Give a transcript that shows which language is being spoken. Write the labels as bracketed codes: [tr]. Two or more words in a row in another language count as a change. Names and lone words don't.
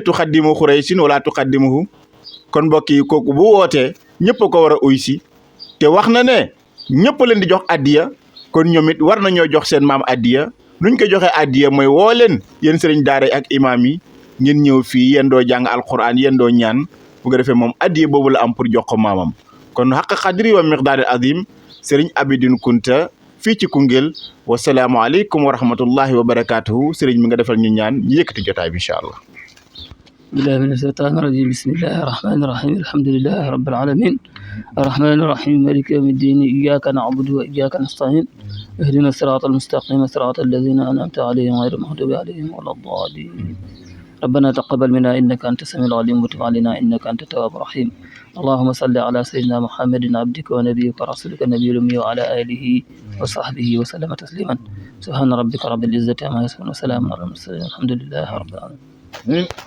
[ar] تقدموا قريشا ولا تقدموها [wo] kon mbokk yi kooku bu wootee ñëpp a ko war a uy si te wax na ne ñëpp leen di jox addiya kon ñoom it war nañoo jox seen maam addiya nuñ ko joxee addiya mooy woo leen yéen sëriñ daara ak imaam yi ngeen ñëw fii yéen doo jàng alquran yéen doo ñaan bu ko defee moom addiya boobu la am pour jox ko maamam kon [ar] حق قدره ومقداره العظيم [wo] sëriñ Abidine Kunta fii ci Koungheul [ar] والسلام عليكم ورحمة الله وبركاته [wo] sëriñ mi nga defal ñu ñaan ñu yëkkati jotaay bi [ar] إن شاء الله. بالله من الشيطان الرجيم بسم الله الرحمن الرحيم الحمد لله رب العالمين الرحمن الرحيم مالك يوم الدين إياك نعبد و إياك نستعين اهدنا الصراط المستقيم صراط الذين أنعمت عليهم غير المغضوب عليهم ولا الضالين ربنا تقبل منا إنك أنت السميع العليم وتب علينا إنك أنت التواب الرحيم اللهم صل على سيدنا محمد عبدك ونبيك ورسولك النبي الأمي وعلى آله وصحبه وسلم تسليما سبحان ربك رب العزة عما يصفون وسلام على المرسلين الحمد لله رب العالمين